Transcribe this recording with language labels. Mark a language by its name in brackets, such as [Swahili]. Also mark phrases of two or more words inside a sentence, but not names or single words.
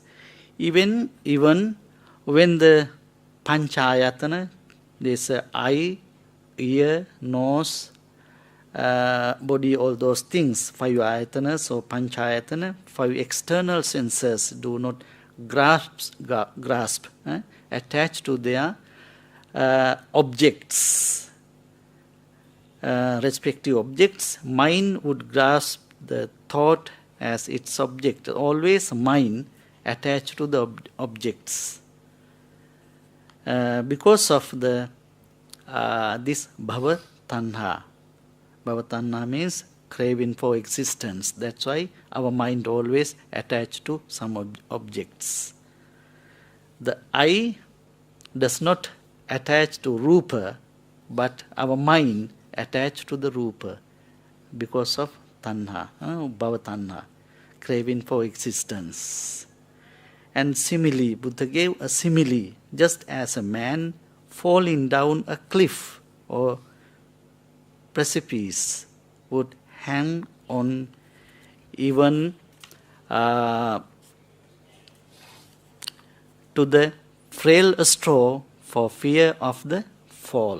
[English] Even when the panchayatana, there's eye, ear, nose, body, all those things, 5 ayatanas or panchayatana, 5 external senses do not grasp attached to their objects, respective objects. Mind would grasp the thought as its object. Always mind attached to the objects. Because of the this [Pali] bhava tanha. Bhava tanha [English] means craving for existence. That's why our mind always attached to some objects. The eye does not attach to rupa, but our mind attached to the rupa because of [Pali] tanha, bhava tanha, [English] craving for existence. And simile, Buddha gave a simile, just as a man falling down a cliff or precipice would hang on even to the frail straw for fear of the fall.